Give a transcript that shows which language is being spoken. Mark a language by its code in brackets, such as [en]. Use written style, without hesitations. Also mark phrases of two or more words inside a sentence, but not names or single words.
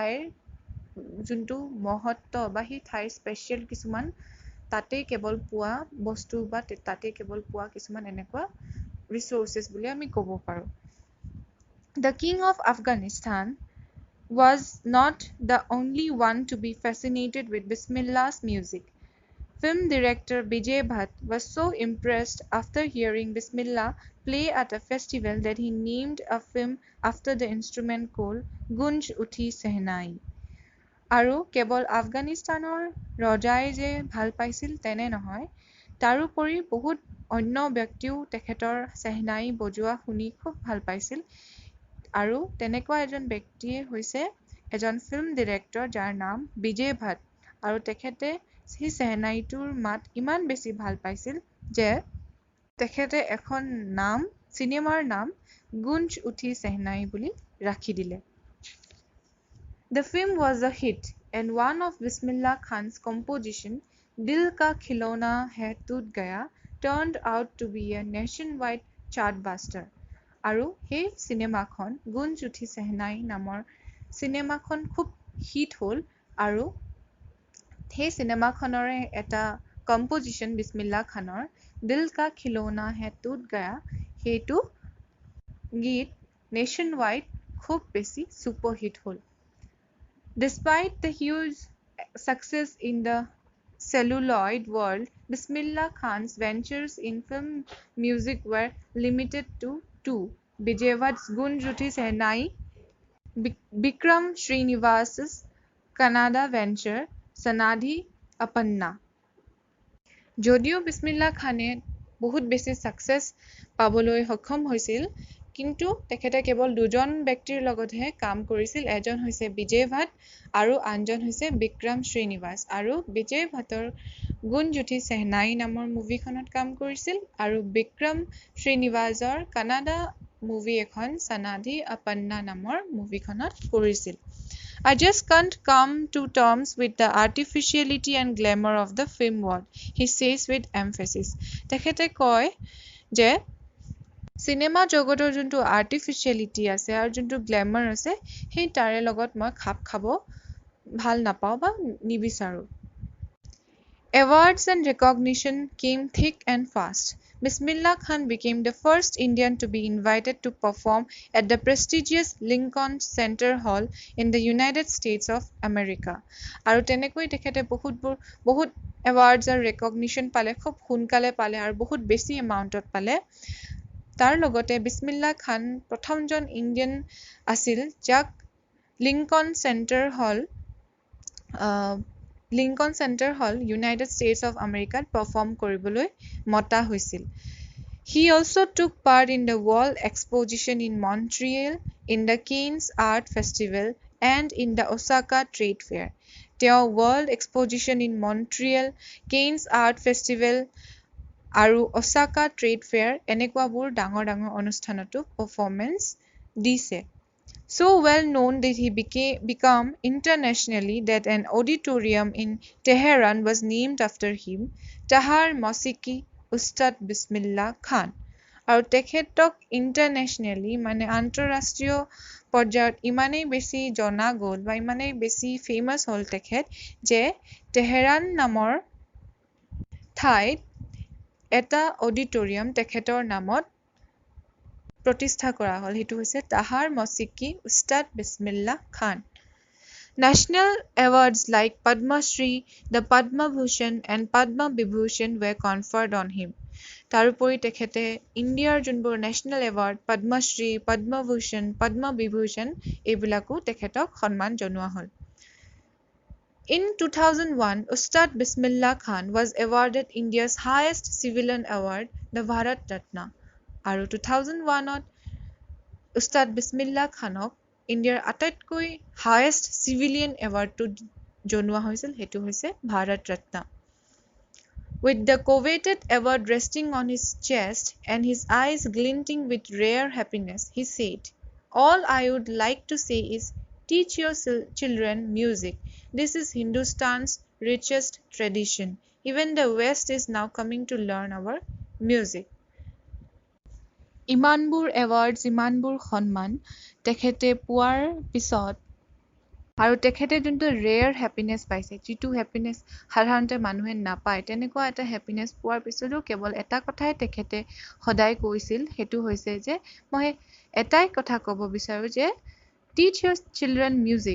[as] ঠাইৰ যোনটো মহত্ব বা সেই ঠাইৰ স্পেচিয়েল কিছুমান তাতে কেৱল পোৱা বস্তু বা তাতে কেৱল পোৱা কিছুমান এনেকুৱা ৰিসোৰ্সেস বুলি আমি ক'ব পাৰো [en] The king of Afghanistan was not the only one to be fascinated with Bismillah's music Film director Bijay Bhatt was so impressed after hearing Bismillah play at a festival that he named a film after the instrument called Gunj Uthi Sehnai. [as] আৰু কেৱল আফগানিস্তানৰ ৰজাই যে ভাল পাইছিল তেনে নহয় তাৰোপৰি বহুত অন্য ব্যক্তিও তেখেতৰ সেহনাই বজোৱা শুনি খুব ভাল পাইছিল আৰু তেনেকুৱা এজন ব্যক্তিয়ে হৈছে এজন [en] film director [as] যাৰ নাম বিজয় ভাট আৰু তেখেতে সেই সেহনাইটোৰ মাত ইমান বেছি ভাল পাইছিল যে তেখেতে এখন নাম সিনেমাৰ নাম গুঞ্জ উঠি সেহনাই বুলি ৰাখি দিলে [en] The film was a hit and one of Bismillah Khan's composition Dil Ka Khilona Hai Toot Gaya turned out to be a nationwide chartbuster [as] আৰু সেই সিনেমাখন গুঞ্জ উঠি সেহনাই নামৰ সিনেমাখন খুব হিট হ'ল আৰু সেই সিনেমাখনৰে এটা কম্পোজিশন বিছমিল্লা খানৰ দিল কা খিলৌনা হে টুট গায়া সেইটো গীত নেশ্যন ৱাইড খুব বেছি সুপাৰ হিট হ'ল [en] Despite the huge success in the celluloid world, Bismillah Khan's ventures in film music were limited to two: Bijay Bhatt's Gunj Uthi Sehnai, Bikram Srinivas's Kannada venture Sanadhi Appanna. [as] যদিও বিছমিল্লা খানে বহুত বেছি সাকসেস পাবলৈ সক্ষম হৈছিল কিন্তু তেখেতে কেৱল দুজন ব্যক্তিৰ লগতহে কাম কৰিছিল এজন হৈছে বিজয় ভাট আৰু আনজন হৈছে বিক্ৰম শ্ৰীনিবাস আৰু বিজয় ভাটৰ গুঞ্জ উঠি সেহনাই নামৰ মুভিখনত কাম কৰিছিল আৰু বিক্ৰম শ্ৰীনিবাসৰ কানাডা মুভি এখন সনাধি আপন্না নামৰ মুভিখনত কৰিছিল [en] I just can't come to terms with the artificiality and glamour of the film world, he says with emphasis. [as] তেখেতে কয় যে সিনেমা জগতৰ যোনটো আৰ্টিফিচিয়েলিটি আছে আৰু যোনটো গ্ল্যামাৰ আছে সেই তাৰে লগত মই খাপ খাব ভাল নাপাওঁ বা নিবিচাৰো [en] Awards and recognition came thick and fast. Bismillah Khan became the first Indian to be invited to perform at the prestigious Lincoln Center Hall in the United States of America. [as] আৰু তেনেকৈ তেখেতে বহুত awards আৰু recognition পালে খুব সোনকালে পালে আৰু বহুত বেছি এমাউণ্টত পালে তাৰ লগতে বিছমিল্লা খান প্ৰথমজন ইণ্ডিয়ান আছিল যাক লিংকন চেণ্টাৰ হল ইউনাইটেড ষ্টেটছ অফ আমেৰিকাত পাৰফৰ্ম কৰিবলৈ মতা হৈছিল [en] He also took part in the Wall Exposition in Montreal, in the Cannes Art Festival, and in the Osaka Trade Fair. [as] তেওঁ ৱৰ্ল্ড এক্সপজিশ্যন ইন মন্ট্ৰিয়েল, কেইনছ আৰ্ট ফেষ্টিভেল আৰু অচাকা ট্ৰেড ফেয়াৰ এনেকুৱাবোৰ ডাঙৰ ডাঙৰ অনুষ্ঠানতো পাৰফৰ্মেঞ্চ দিছে। [en] So well known that he became internationally that an auditorium in Tehran was named after him, Tahar Mosiki Ustad Bismillah Khan. [as] আৰু তেখেতক ইণ্টাৰনেশ্যনেলি মানে আন্তঃৰাষ্ট্ৰীয় পৰ্যায়ত ইমানেই বেছি জনা গ'ল বা ইমানেই বেছি ফেমাছ হ'ল তেখেত যে তেহৰান নামৰ ঠাইত এটা অডিটৰিয়াম তেখেতৰ নামত প্ৰতিষ্ঠা কৰা হ'ল। সেইটো হৈছে তাহাৰ মছিকি উস্তাদ বিছমিল্লাহ খান। [en] National awards like Padma Shri, the Padma Bhushan and Padma Vibhushan were conferred on him. [as] তাৰোপৰি তেখেতে ইণ্ডিয়াৰ যোনবোৰ [en] national award [as] পদ্ম শ্ৰী, পদ্ম ভূষণ, পদ্ম বিভূষণ এইবিলাকো তেখেতক সন্মান জনোৱা হ'ল। [en] In 2001, Ustad Bismillah Khan was awarded India's highest civilian award, the Bharat Ratna. [as] আৰু 2001ত উস্তাদ বিছমিল্লাহ খানক ইণ্ডিয়াৰ আটাইতকৈ [en] highest civilian [as] এৱাৰ্ডটো জনোৱা হৈছিল, সেইটো হৈছে ভাৰত ৰত্ন। [en] With the coveted award resting on his chest and his eyes glinting with rare happiness, he said, "All I would like to say is, teach your children music. This is Hindustan's richest tradition. Even the West is now coming to learn our music." ইমানবোৰ এৱাৰ্ডছ, ইমানবোৰ সন্মান তেখেতে পোৱাৰ পিছত আৰু তেখেতে যোনটো rare happiness পাইছে, যিটো হেপিনেছ সাধাৰণতে মানুহে নাপায়, তেনেকুৱা এটা হেপিনেছ পোৱাৰ পিছতো কেৱল এটা কথাই তেখেতে সদায় কৈছিল, সেইটো হৈছে যে মই এটাই কথা ক'ব বিচাৰোঁ যে teach your children music.